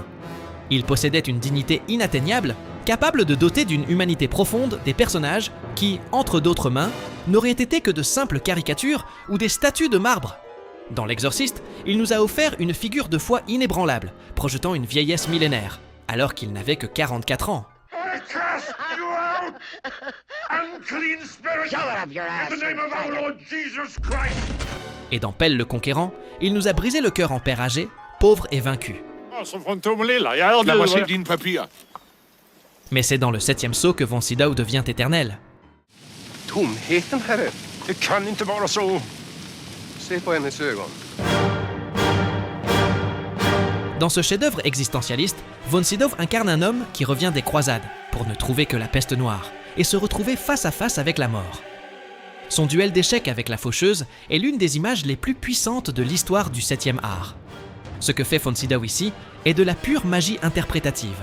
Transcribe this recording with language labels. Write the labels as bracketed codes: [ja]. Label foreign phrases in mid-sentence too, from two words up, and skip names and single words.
[fr] Il possédait une dignité inatteignable, capable de doter d'une humanité profonde des personnages qui, entre d'autres mains, n'auraient été que de simples caricatures ou des statues de marbre. Dans L'Exorciste, il nous a offert une figure de foi inébranlable, projetant une vieillesse millénaire, alors qu'il n'avait que 44 ans. [en] I cast you out! Unclean spirit! In the name of our Lord Jesus Christ! [fr] Et dans Pell le Conquérant, il nous a brisé le cœur en père âgé, pauvre et vaincu. Mais c'est dans le 7e sceau que von Sydow devient éternel. [sv] Tomheten, herre. Det kan inte vara så. Se på hennes ögon. [fr] Dans ce chef-d'œuvre existentialiste, von Sydow incarne un homme qui revient des croisades pour ne trouver que la peste noire et se retrouver face à face avec la mort. Son duel d'échecs avec la faucheuse est l'une des images les plus puissantes de l'histoire du 7e art. Ce que fait von Sydow ici est de la pure magie interprétative.